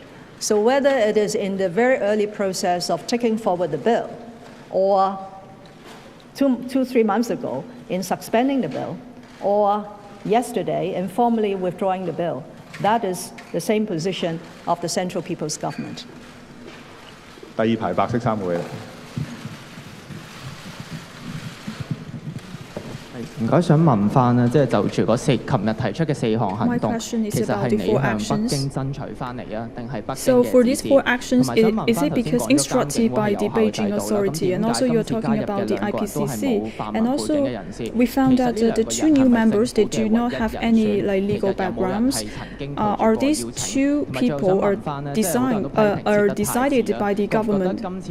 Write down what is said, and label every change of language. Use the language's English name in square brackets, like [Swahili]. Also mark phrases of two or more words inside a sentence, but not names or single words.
[English] So whether it is in the very early process of taking forward the bill, or 3 months ago in suspending the bill, or yesterday in formally withdrawing the bill, that is the same position of the Central People's Government. [Cantonese] 第二排白色衫會。唔該，想問翻咧，即係就住琴日提出嘅4項行動，其實係你向北京爭取翻嚟啊，定係北京嘅指示？ [English] So for these 4 actions, is it because instructed by the Beijing authority? And also you're talking about the IPCC. And also we found that the 2 new members, they do not have any legal backgrounds. Are these 2 people are decided by the government?